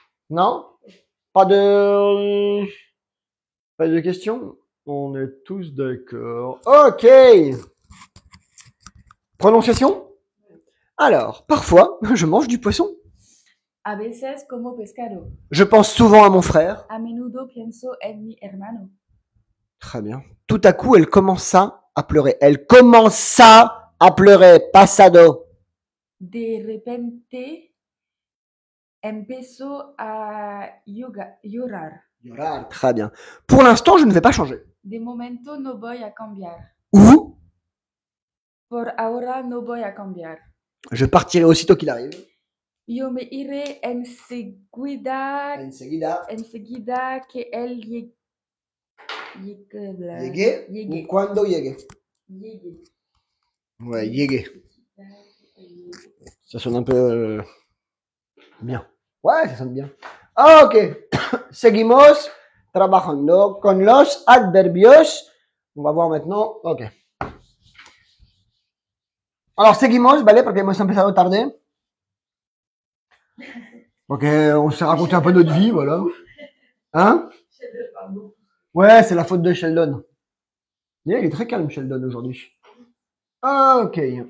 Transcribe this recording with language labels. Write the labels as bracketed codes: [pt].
[fr] Non? Pas de questions? On est tous d'accord. Ok. Prononciation? Alors, parfois, je mange du poisson. [es] A veces como pescado. [fr] Je pense souvent à mon frère. [es] A menudo pienso en mi hermano. [fr] Très bien. Tout à coup, elle commença à pleurer. Elle commença à pleurer. [es] Pasado. De repente empezó a llorar. [fr] Llorar. Très bien. Pour l'instant, je ne vais pas changer. [es] De momento no voy a cambiar. [fr] Ou, [es] Por ahora no voy a cambiar. [fr] je partirai aussitôt qu'il arrive. [es] Yo me iré enseguida que él llegue. Llegue. Ou cuando llegue. Llegue. [fr] Ouais, llegue. Ça sonne un peu bien. Ouais, ça sonne bien. Ok. [es] Seguimos trabajando con los adverbios. [fr] On va voir maintenant. [es] Ok. Alors, seguimos, ¿vale? Porque hemos empezado tarde. [fr] Ok, on s'est raconté un peu notre vie, voilà. Hein? Ouais, c'est la faute de Sheldon. Il est très calme, Sheldon, aujourd'hui. Ok.